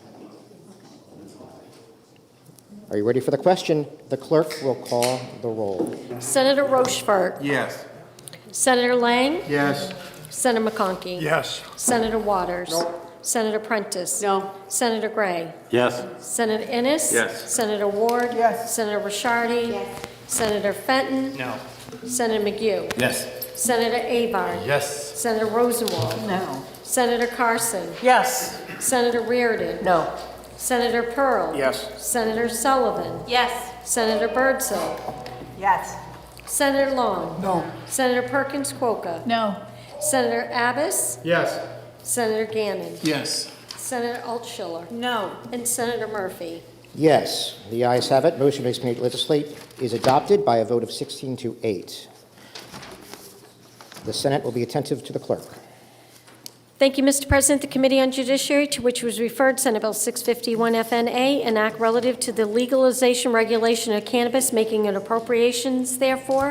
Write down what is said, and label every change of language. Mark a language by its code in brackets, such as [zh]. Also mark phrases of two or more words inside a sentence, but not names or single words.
[en] Are you ready for the question? The clerk will call the roll. Senator Rochefort. Yes. Senator Lang. Yes. Senator McConkey. Yes. Senator Waters. Senator Prentice. No. Senator Gray. Yes. Senator Innes. Yes. Senator Ward. Yes. Senator Ricciardi. Yes. Senator Fenton. No. Senator McGue. Yes. Senator Avard. Yes. Senator Rosenwald. No. Senator Carson. Yes. Senator Reardon. No. Senator Pearl. Yes. Senator Sullivan. Yes. Senator Birdsell. Yes. Senator Long. No. Senator Perkins Quokka. No. Senator Abbas. Yes. Senator Gannon. Yes. Senator Altshuler. No. And Senator Murphy. Yes, the ayes have it. Motion to expedient to legislate is adopted by a vote of 16 to 8. The Senate will be attentive to the clerk. Thank you, Mr. President. The Committee on Judiciary, to which was referred Senate Bill 651 FNA, an act relative to the legalization regulation of cannabis, making an appropriations therefore.